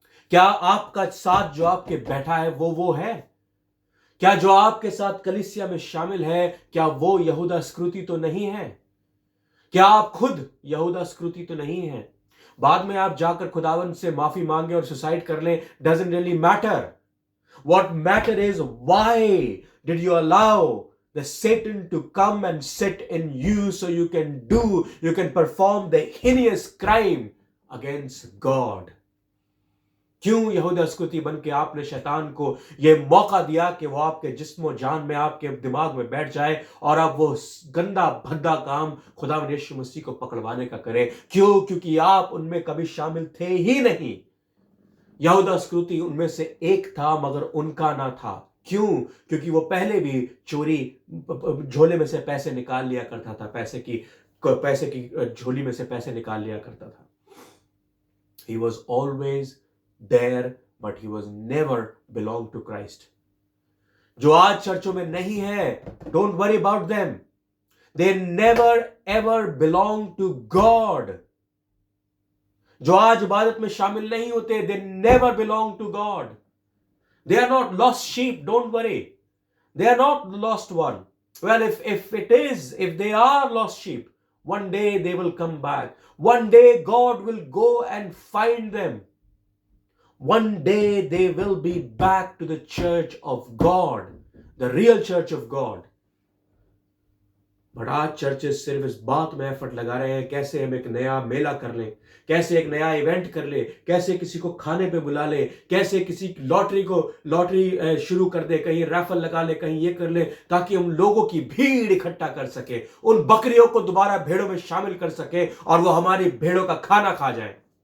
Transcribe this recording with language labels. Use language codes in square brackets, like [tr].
[hi] क्या आपका साथ जो आपके बैठा है वो है? क्या जो आपके साथ कलीसिया में शामिल है, क्या वो यहूदा स्क्रूति तो नहीं है? क्या आप खुद यहूदा स्क्रूति तो नहीं है? बाद में आप जाकर खुदावन से माफी मांगे और सुसाइड कर लें, [en] doesn't really matter. What matter is why did you allow the Satan to come and sit in you so you can perform the heinous crime against God? [hi] क्यों यहूदा इस्करियोती बन के आपने शैतान को यह मौका दिया कि वो आपके जिस्म जान में, आपके दिमाग में बैठ जाए और आप वो गंदा भद्दा काम खुदा यीशु मसीह को पकड़वाने का करें? क्यों? क्योंकि आप उनमें कभी शामिल थे ही नहीं। यहूदा इस्करियोती उनमें से एक था मगर उनका ना था। क्यों? क्योंकि वो पहले भी चोरी, झोले में से पैसे निकाल लिया करता था, पैसे की झोली में से पैसे निकाल लिया करता था। [en] He was always there, but he was never belong to Christ. [hi] जो आज चर्चों में नहीं है, [en] don't worry about them. They never ever belong to God. [hi] जो आज इबादत में शामिल नहीं होते, [en] they never belong to God. They are not lost sheep, don't worry. They are not the lost one. Well, if they are lost sheep, one day they will come back. One day God will go and find them. One day they will be back to the church of God, the real church of God. [hi] But आज churches सिर्फ इस बात में effort लगा रहे हैं कैसे हम एक नया मेला कर लें, कैसे एक नया इवेंट कर ले, कैसे किसी को खाने पे बुला ले, कैसे किसी लॉटरी शुरू कर दे, कहीं रैफल लगा ले, कहीं ये कर ले, ताकि हम लोगों की भीड़ इकट्ठा कर सके, उन बकरियों को दोबारा भेड़ों में शामिल कर सके और वो हमारी भेड़ों का खाना खा जाए।